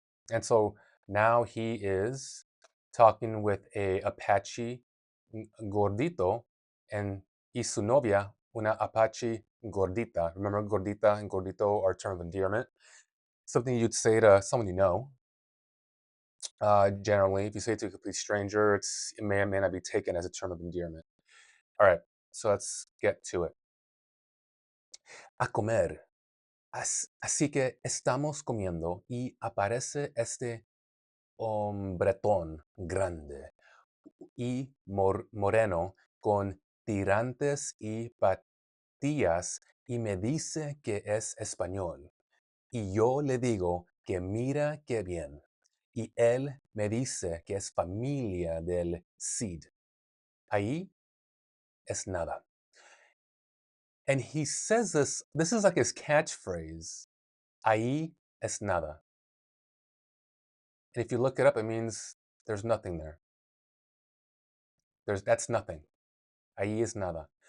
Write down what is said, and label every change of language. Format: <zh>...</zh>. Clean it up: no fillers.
<en>And so now he is talking with a Apache gordito and</en> <es>su novia, una Apache gordita.</es> <en>Remember, gordita and gordito are a term of endearment. Something you'd say to someone you know. Generally, if you say it to a complete stranger, it may or may not be taken as a term of endearment. All right, so let's get to it.</en> <es>A comer. Así que estamos comiendo y aparece este hombretón grande y moreno con tirantes y patillas y me dice que es español. Y yo le digo que mira qué bien. Y él me dice que es familia del Cid. Ahí es nada.</es> <en>And he says this is like his catchphrase.</en> <es>Ahí es nada.</es> <en>And if you look it up, it means there's nothing there. That's nothing. Ahí es nada.</en>